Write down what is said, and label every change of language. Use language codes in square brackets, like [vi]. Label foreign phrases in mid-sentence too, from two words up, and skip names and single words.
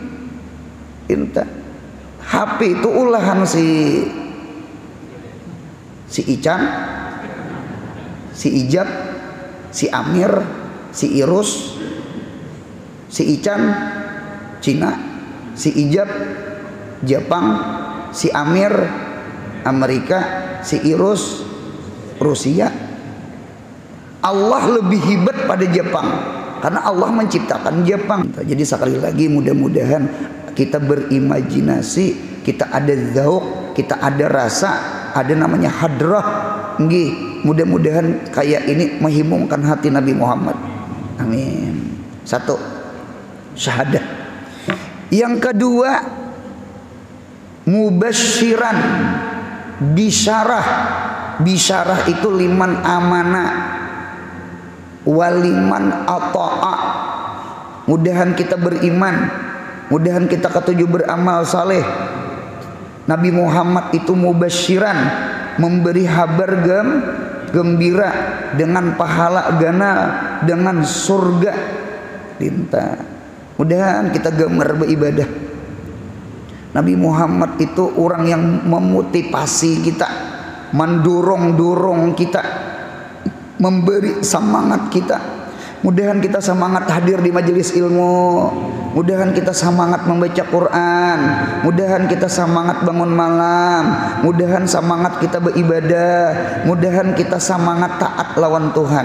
[bjn] HP itu ulahan si Ican, si Ijab, si Amir, si Irus, si Ican Cina, si Ijab Jepang, si Amir Amerika, si Irus Rusia. Allah lebih hebat pada Jepang karena Allah menciptakan Jepang. Jadi sekali lagi mudah-mudahan kita berimajinasi, kita ada zauq, kita ada rasa, ada namanya hadrah. Nggih, mudah-mudahan kayak ini menghimungkan hati Nabi Muhammad. Amin. 1 syahadah. Yang kedua mubasyiran. bisyarah. [ar] Bisyarah itu liman amana waliman ata'a. [bjn] Mudahan kita beriman, mudahan kita ketujuh beramal saleh. Nabi Muhammad itu mubasyiran, memberi kabar gembira dengan pahala ganal, dengan surga. Dinta. Mudahan kita gemar beribadah. Nabi Muhammad itu orang yang memotivasi kita, mendorong kita, memberi semangat kita. Mudahan kita semangat hadir di majelis ilmu, mudahan kita semangat membaca Quran, mudahan kita semangat bangun malam, mudahan semangat kita beribadah, mudahan kita semangat taat lawan Tuhan.